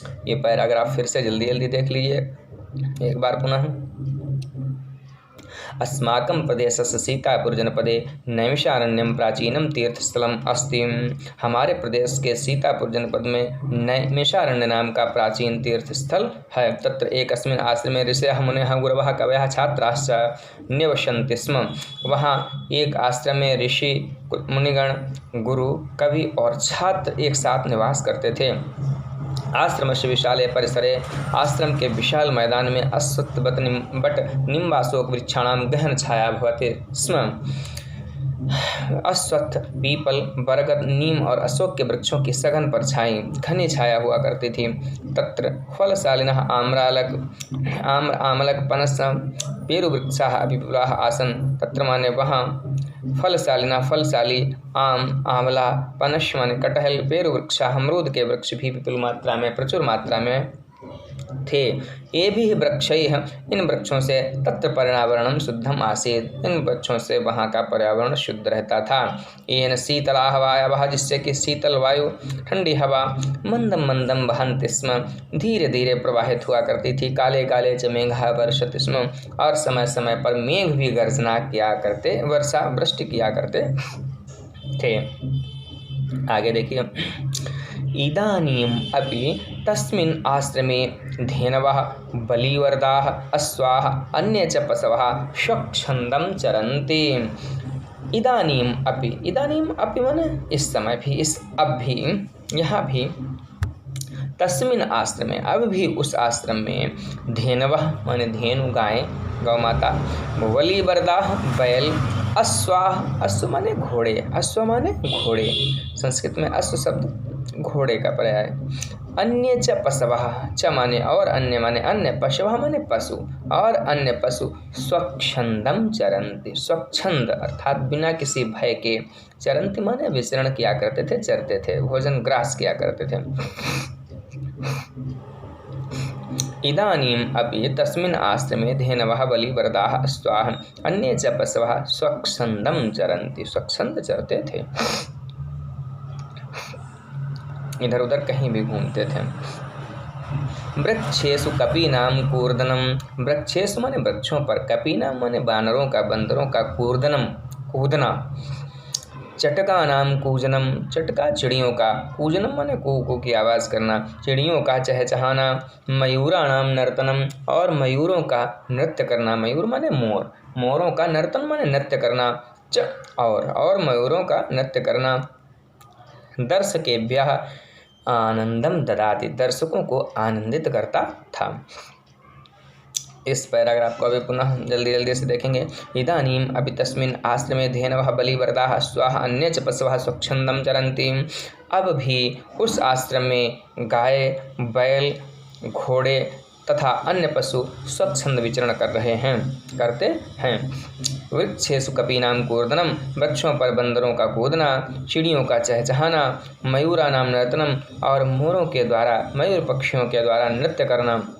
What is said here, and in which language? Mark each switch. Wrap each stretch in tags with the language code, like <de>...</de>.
<hi>ये पैराग्राफ फिर से जल्दी जल्दी देख लीजिए एक बार पुनः।</hi> <sa>अस्माकं प्रदेशस्य सीतापुर जनपदे नैमिषारण्यम प्राचीनम तीर्थस्थलम अस्ति।</sa> <hi>हमारे प्रदेश के सीतापुर जनपद में नैमिषारण्य नाम का प्राचीन तीर्थस्थल है।</hi> <sa>तत्र एकस्मिन् आश्रमे ऋषयः मुनयः गुरवः कवयः छात्राश्च निवसन्ति स्म।</sa> <hi>वहाँ एक आश्रम में ऋषि मुनिगण, गुरु, कवि और छात्र एक साथ निवास करते थे।</hi> <sa>आश्रमस्य विशाले परिसरे,</sa> <hi>आश्रम के विशाल मैदान में</hi> <sa>अश्वत्थ बट निम्बाशोक वृक्षाणां गहन छाया भवति स्म।</sa> <hi>अश्वत्थ, पीपल, बरगद, नीम और अशोक के वृक्षों की सघन परछाई घनी छाया हुआ करती थी।</hi> <sa>तत्र फलशालिनः आमलक पनस पेरुवृक्षाः अपि विपुलाः आसन्।</sa> <hi>तत्र माने वहाँ फलशालिना फलशाली, आम, आंवला, पनस माने कटहल, पेरुवृक्षाः अमरूद के वृक्ष भी विपुल मात्रा में, प्रचुर मात्रा में थे। ये भी वृक्षैः, इन वृक्षों से</hi> <sa>तत्र पर्यावरणम शुद्धम आसीत्,</sa> <hi>इन वृक्षों से वहाँ का पर्यावरण शुद्ध रहता था।</hi> <sa>येन शीतलाः वायवः,</sa> <hi>जिससे कि शीतल वायु, ठंडी हवा,</hi> <sa>मंदम मंदम बहन्ति स्म,</sa> <hi>धीरे धीरे प्रवाहित हुआ करती थी।</hi> <sa>काले काले च मेघः वर्षति स्म,</sa> <hi>और समय समय पर मेघ भी गर्जना किया करते, वर्षा वृष्टि किया करते थे। आगे देखिए।</hi> <sa>इदानीम् अपि तस्मिन् आश्रमे धेनवः, बलिवर्दाः, अश्वाः, अन्ये च पशवः स्वच्छन्दं चरन्ति।</sa> <hi>इदानीम् अपि माने इस समय भी, इस अब भी, यहाँ भी,</hi> <sa>तस्मिन् आश्रमे</sa> <hi>अब भी उस आश्रम में, धेनवः माने धेनु गाय, गौ माता, बलिवर्दाः बैल, अश्वाः, अश्व माने घोड़े, अश्व माने घोड़े, संस्कृत में अश्व शब्द घोड़े का पर्याय। अन्य च पशवः, च माने और, अन्य माने अन्य, पशवः माने पशु, और अन्य पशु</hi> <sa>स्वच्छंदम चरन्ति,</sa> <hi>स्वच्छंद अर्थात बिना किसी भय के, चरन्ति माने विचरण किया करते थे, चरते थे, भोजन ग्रास किया करते थे।</hi> <sa>इदानीम् अपि तस्मिन् आश्रमे धेनवः, बलिवर्दाः, अश्वाः, अन्ये च पशवः स्वच्छन्दं चरन्ति,</sa> <hi>स्वच्छंद चरते थे, इधर उधर कहीं भी घूमते थे।</hi> <sa>वृक्षेषु कपीनाम कूर्दनम,</sa> <hi>वृक्षेषु माने वृक्षों पर, कपीनाम माने बानरों का, बंदरों का, कूर्दनम कूदना, चटका नाम कूजनम, चटका चिड़ियों का, कूजनम माने कू की आवाज़ करना, चिड़ियों का चहचहाना, मयूरा नाम नर्तनम, और मयूरों का नृत्य करना, मयूर माने मोर, मोरों का, नर्तन माने नृत्य करना, च और मयूरों का नृत्य करना।</hi> <sa>दर्शकेभ्यः आनंदम ददाति,</sa> <hi>दर्शकों को आनंदित करता था। इस पैराग्राफ को अभी पुनः जल्दी जल्दी से देखेंगे।</hi> <sa>इदानीम अभी तस्मिन् आश्रमे धेनवः, बलिवर्दाः, अश्वाः, अन्ये च पशवः स्वच्छंदं चरन्ति।</sa> <hi>अब भी उस आश्रम में गाय, बैल, घोड़े तथा अन्य पशु स्वच्छंद विचरण करते हैं।</hi> <sa>वृक्षेषु कपीनाम कूर्दनम,</sa> <hi>वृक्षों पर बंदरों का कूदना, चिड़ियों का चहचहाना,</hi> <sa>मयूरा नाम नर्तनम,</sa> <hi>और मोरों के द्वारा, मयूर पक्षियों के द्वारा नृत्य करना।</hi>